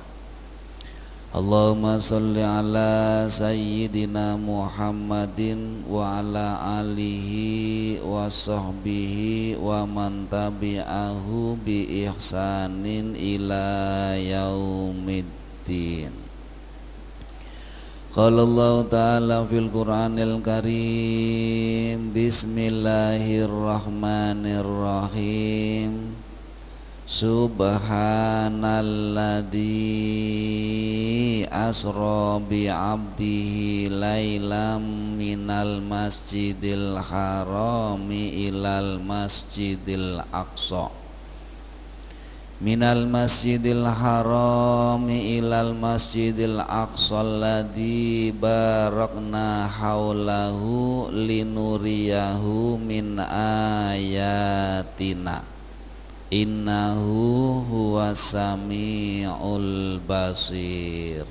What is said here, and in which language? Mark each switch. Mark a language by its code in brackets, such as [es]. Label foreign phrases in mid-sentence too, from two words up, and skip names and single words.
[ar] اللهم صل على سيدنا محمد وعلى آله وصحبه ومن تبعه بإحسان إلى يوم الدين. قال الله تعالى في القرآن الكريم. بسم الله الرحمن الرحيم. سبحان الذي أسرى بعبده ليلا من المسجد الحرام إلى المسجد الأقصى. من المسجد الحرام إلى المسجد الأقصى الذي باركنا حوله لنريه من آياتنا إنه هو السميع البصير.